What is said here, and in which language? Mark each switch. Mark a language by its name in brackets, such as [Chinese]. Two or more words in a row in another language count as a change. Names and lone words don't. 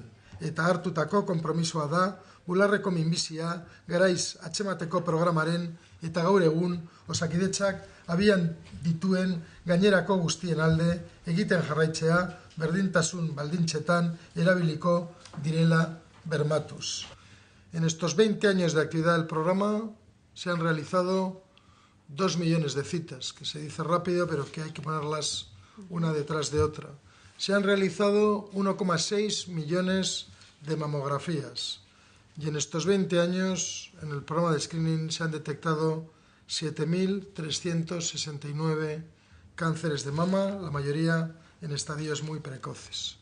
[Basque] Eta hartutako konpromisoa da bularreko minbizia garaiz atzemateko programaren eta gaur egun osakidetzak abian dituen gainerako guztien alde egiten jarraitzea berdintasun baldintzetan erabiliko direla bermatuz. [Spanish] En estos 20 años de actividad del programa se han realizado 2 millones de citas, que se dice rápido, pero que hay que ponerlas una detrás de otra. Se han realizado 1,6 millones de mamografías y en estos 20 años en el programa de screening se han detectado 7.369 cánceres de mama, la mayoría en estadios muy precoces.